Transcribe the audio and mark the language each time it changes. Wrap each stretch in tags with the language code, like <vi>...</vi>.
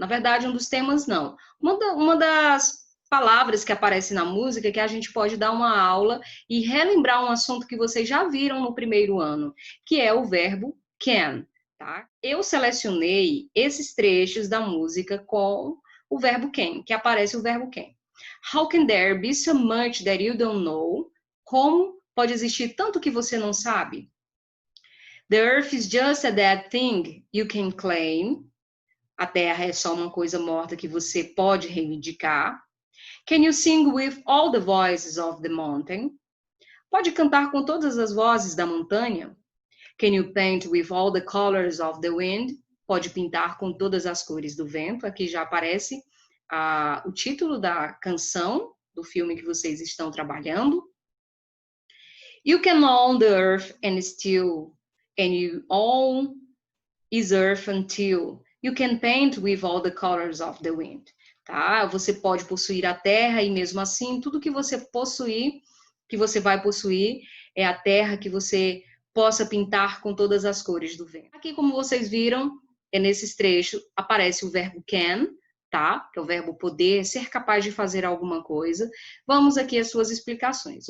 <pt>Na verdade, um dos temas não. Uma das palavras que aparece na música que a gente pode dar uma aula e relembrar um assunto que vocês já viram no primeiro ano, que é o verbo can, tá? Eu selecionei esses trechos da música com o verbo can, que aparece o verbo can.</pt> <en>How can there be so much that you don't know?</en> <pt>Como pode existir tanto que você não sabe?</pt> <en>The earth is just a dead thing you can claim.</en> <pt>A terra é só uma coisa morta que você pode reivindicar.</pt> <en>Can you sing with all the voices of the mountain?</en> <pt>Pode cantar com todas as vozes da montanha.</pt> <en>Can you paint with all the colors of the wind?</en> <pt>Pode pintar com todas as cores do vento. Aqui já aparece o título da canção do filme que vocês estão trabalhando.</pt> <en>You can own the earth and you own is earth until you can paint with all the colors of the wind.</en> <pt>Tá? Você pode possuir a terra e mesmo assim, tudo que você possuir, que você vai possuir, é a terra que você possa pintar com todas as cores do vento. Aqui, como vocês viram, nesses trechos, aparece o verbo can, tá? Que é o verbo poder, ser capaz de fazer alguma coisa. Vamos aqui às suas explicações.</pt>